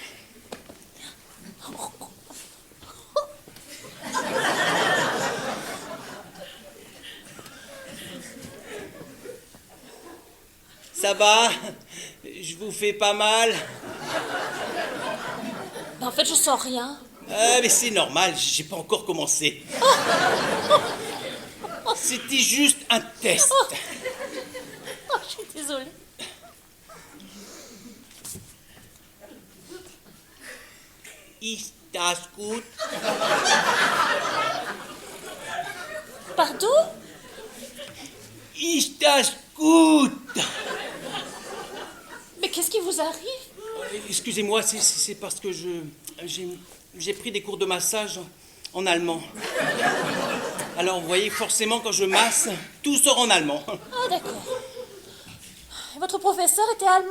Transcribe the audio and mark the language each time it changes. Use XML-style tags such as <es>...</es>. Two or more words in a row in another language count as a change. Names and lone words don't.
<fr>Ça va? Je vous fais pas mal? Ben, en fait, je sens rien. Ah, mais c'est normal, j'ai pas encore commencé. C'était juste un test. Oh, je suis désolée.</fr> <de>Ist das gut?</de> <fr>Pardon?</fr> <de>Ist das gut?</de> <fr>Mais qu'est-ce qui vous arrive? Excusez-moi, c'est parce que j'ai pris des cours de massage en allemand. Alors, vous voyez, forcément, quand je masse, tout sort en allemand. Ah, d'accord. Et votre professeur était allemand?</fr>